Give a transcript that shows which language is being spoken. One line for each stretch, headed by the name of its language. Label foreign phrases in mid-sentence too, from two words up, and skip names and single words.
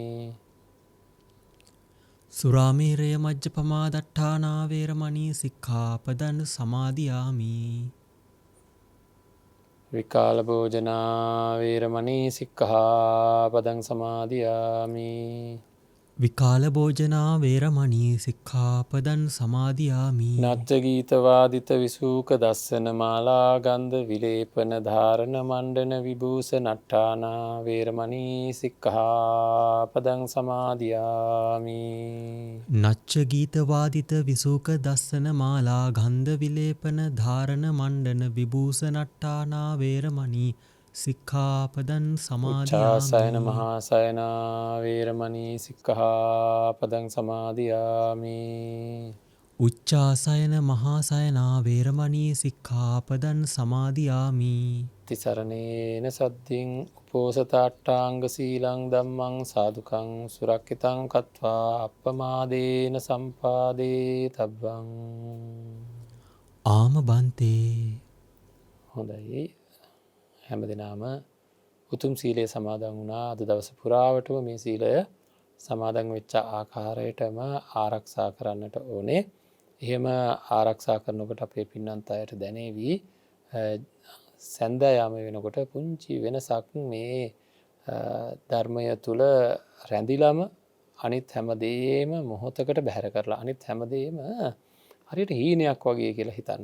Pali: සුරාමේරය මජ්ජපමා දට්ඨානා වේරමණී සික්ඛාපදං සමාදියාමි. විකාල භෝජනා වේරමණී සික්ඛාපදං සමාදියාමි. විකාල භෝජනා වේරමණී සික්ඛාපදං සමාදියාමි. නච්ච ගීත වාදිත විසූක දස්සන මාලා ගන්ධ විලේපන ධාරණ මණ්ඩන විභූෂ නට්ඨානා වේරමණී සික්ඛාපදං සමාදියාමි. නච්ච ගීත වාදිත විසූක දස්සන මාලා ගන්ධ විලේපන ධාරණ මණ්ඩන විභූෂණට්ඨානා වේරමණී සික්ඛාපදං උච්චාසයන සමාදියාමි. මහාසයනා වේරමණී සික්ඛාපදං සමාදියාමි. උච්චාසයන මහාසයනා වේරමණී සික්ඛාපදං සමාදියාමි. තිසරණේන සද්ධින් උපෝසතාට්ඨාංග සීලං ධම්මං සාදුකං සුරක්ෂිතං කତ୍වා අප්පමාදේන සම්පාදේ තබ්බං. ආම බන්තේ
Sinhala: හොඳයි, හැමදෙනාම උතුම් සීලය සමාදන් වුණා. අද දවස පුරාවටම මේ සීලය සමාදන් වෙච්ච ආකාරයටම ආරක්ෂා කරන්නට ඕනේ. එහෙම ආරක්ෂා කරනකොට අපේ පින්නන්ත අයට දැනේවි සැන්දෑයාම වෙනකොට පුංචි වෙනසක් මේ ධර්මය තුළ රැඳිලම අනිත් හැමදේම මොහොතකට බැහැර කරලා අනිත් හැමදේම හරියට හීනයක් වගේ කියලා හිතන්න.